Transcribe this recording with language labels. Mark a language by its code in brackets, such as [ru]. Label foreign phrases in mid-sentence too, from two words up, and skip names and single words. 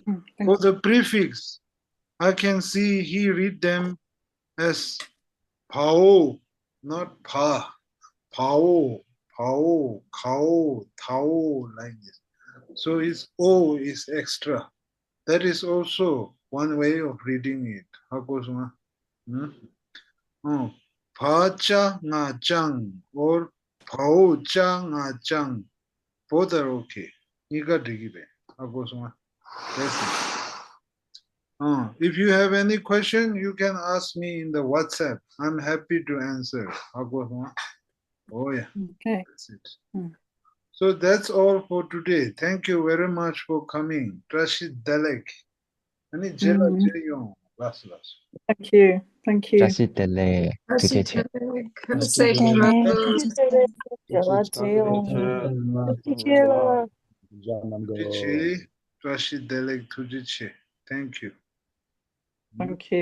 [en] For the prefix, I can see he read them as pao, not pa. Pao, pao, kao, tao, like this. So his O is extra. That is also one way of reading it. How goes one? Pa cha nga chang or pao cha nga chang. Both are okay. Niga digibe. How goes one? That's it. If you have any question, you can ask me in the WhatsApp. I'm happy to answer. How goes one? Oh yeah. Okay. That's it. So that's all for today. Thank you very much for coming. Rashid Dalek. Ani jela jeyong. Last. Thank you. Thank you. Rashid Dalek. Tujeche. Safe travels. Tujiche. Rashid Dalek Tujiche. Thank you. Thank you.